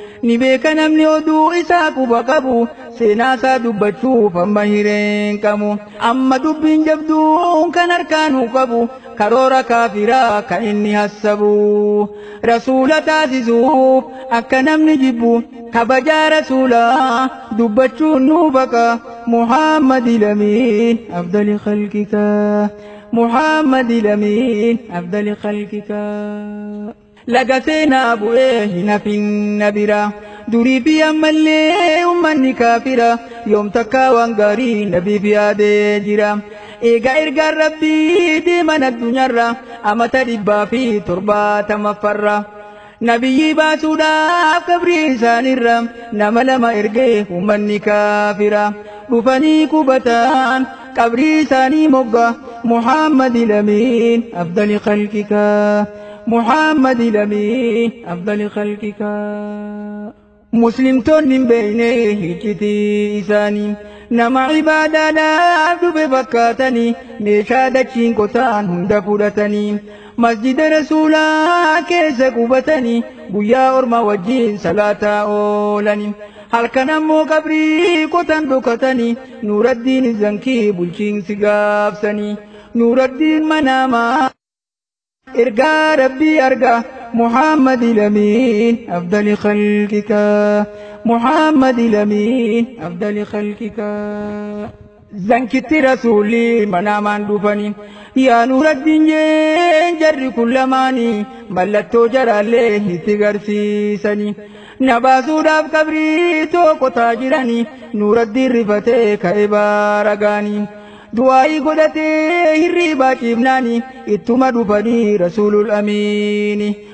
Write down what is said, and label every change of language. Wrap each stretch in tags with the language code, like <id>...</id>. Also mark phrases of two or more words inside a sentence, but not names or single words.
<om>Ni beeka namni oduu isaa quba qabu, seenaa isaa dubbachuuf amma hireen qabu. Amma dubbiin jabduun kan harkaanuu qabu, karoora kaafiraa kan inni hassabu. Rasuula taasisuuf akka namni jibbu, kabajaa Rasuulaa dubbachuun nu baqa.</om> <ar>محمد الأمين أفضل خلقك. محمد الأمين أفضل خلقك.</ar> <om>Laga seenaa bu'ee hin hafin na bira. Durii fi ammallee uummanni kaafira. Yoom takka waan gaarii nabiif yaadee jira. Eega ergaan Rabbii deeman addunyaarra, amata dhibbaa fi torbaatama farra. Nabiyyi baasuudhaaf qabrii isaanirra, nama lama ergee uummanni kaafira. Dhufanii qubataan qabrii isaanii mogga.</om> <ar>محمد الأمين أفضل خلقك. محمد الأمين أفضل خلقك.</ar> <om>Muslimtoonni hin beekne iccitii isaanii, nama ibaadaadhaaf dhufe fakkaatanii, meeshaa dachiin qotaan hunda fudhatanii, masjida Rasuulaa keessa qubatanii, guyyaa orma wajjin salaataa oolanii, halkan ammoo qabrii qotan dhokatanii, Nuuraddiin Zankii bulchiinsi gaabsanii, Nuuraddiin Manaamaa ergaa Rabbii arga.</om> <ar>محمد الأمين أفضل خلقك. محمد الأمين أفضل خلقك.</ar> <om>Zankitti Rasuulli Manaamaan dhufanii, yaa Nuuraddiin jeen jarri kun lamaanii, mallattoo jaraallee itti garsiisanii, na baasuudhaaf qabrii tokko taa jiranii, Nuuraddiin rifatee ka'e baaragaanii, du'aayii godhatee hirriibaa ciifnaanii, ittuma dhufanii Rasuulul Amiini.</om>